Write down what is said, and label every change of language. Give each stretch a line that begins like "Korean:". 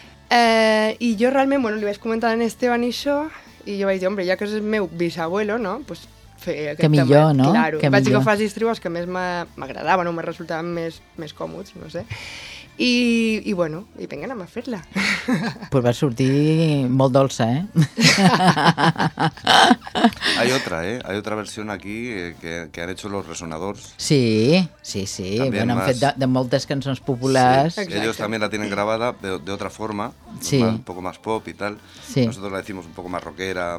Catalan: I jo realment, bueno, li vaig comentar a en Esteban i això, i jo vaig dir, hombre, ja que és el meu
Spanish: bisabuelo,
Catalan: no? Pues feia aquest que millor, No?
Spanish: Claro.
Catalan: Que vaig millor. Vaig agafar els estribots que més m'agradaven o me resultaven més còmodes, no sé. I bueno, i vinga, anem a fer-la. Pues va sortir molt dolça,
Spanish: Hay otra versión aquí que han hecho los Resonadors. Sí, sí, sí.
Catalan: Bueno, han fet de moltes cançons populars.
Spanish: Sí, ellos también la tienen grabada de otra forma, sí. Un poco más pop y tal. Sí. Nosotros la decimos un poco más rockera.